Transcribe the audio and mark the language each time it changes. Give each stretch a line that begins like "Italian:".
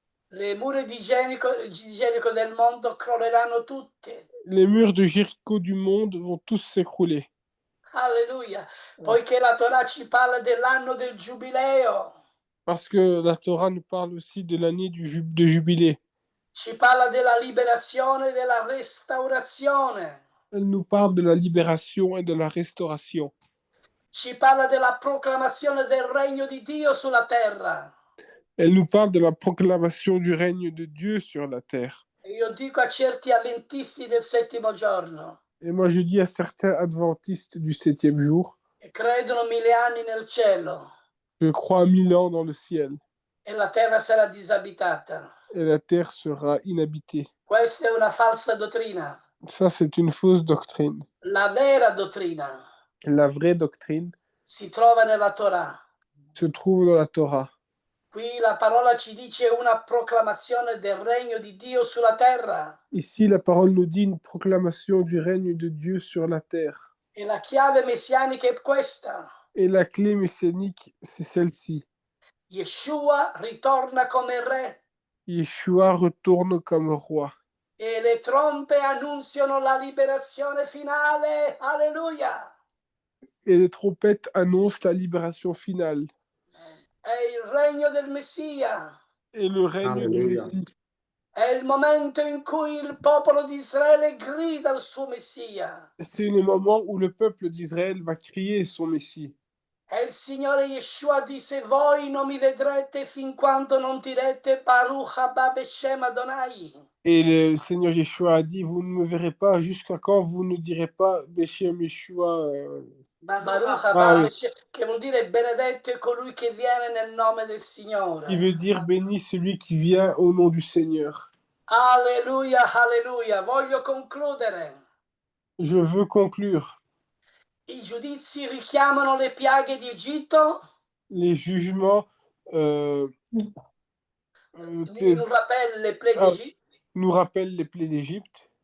Italian: le mura di Gerico del mondo crolleranno tutte.
French: les murs de Jéricho du monde vont tous s'écrouler. Alleluia.
Italian: Poiché la Torah ci parla dell'anno del giubileo,
French: Parce que la Torah nous parle aussi de l'année de jubilé.
Italian: ci parla della liberazione e della restaurazione,
French: Elle nous parle de la libération et de la restauration.
Italian: ci parla della proclamazione del regno di Dio sulla terra.
French: Elle nous parle de la proclamation du règne de Dieu sur la terre.
Italian: E io dico a certi avventisti del settimo giorno,
French: Et moi je dis à certains adventistes du 7e jour,
Italian: che credono 1000 anni nel cielo,
French: je crois à 1000 ans dans le ciel,
Italian: e la terra sarà disabitata.
French: et la terre sera inhabitée.
Italian: Questa è una falsa dottrina.
French: Ça, c'est une fausse doctrine.
Italian: La vera dottrina
French: La vraie doctrine
Italian: si trova nella Torah.
French: se trouve dans la Torah.
Italian: Qui la parola ci dice una proclamazione del regno di Dio sulla terra.
French: Ici, la parole nous dit une proclamation du règne de Dieu sur la terre.
Italian: E la chiave messianica è questa.
French: Et la clé messianique, c'est celle-ci.
Italian: Yeshua ritorna come re
French: Yeshua retourne comme roi.
Italian: e le trombe annunziano la liberazione finale. Alleluia!
French: Et les trompettes annoncent la libération finale.
Italian: È il regno del Messia.
French: Et le règne du Alléluia. Messie.
Italian: È il momento in cui il popolo di Israele grida il suo Messia.
French: C'est le moment où le peuple d'Israël va crier son Messie.
Italian: E il Signore Yeshua disse: voi non mi vedrete fin quando non direte
Hebrew: Baruch haba Beshem Adonai.
French: Et le Seigneur Yeshua a dit, vous ne me verrez pas jusqu'à quand vous ne direz pas
Hebrew: Beshem Yeshua. Baruch Ah, haba
French: oui.
Italian: Beshem, che vuol dire benedetto è colui che viene nel nome del Signore.
French: Qui veut dire béni celui qui vient au nom du Seigneur.
Italian: Alleluia, alleluia. Voglio concludere.
French: Je veux conclure.
Italian: I giudizi richiamano le piaghe di Egitto.
French: Les jugements Nous rappellent les plaies Ah. d'Égypte. nous rappellent les plaies d'Égypte.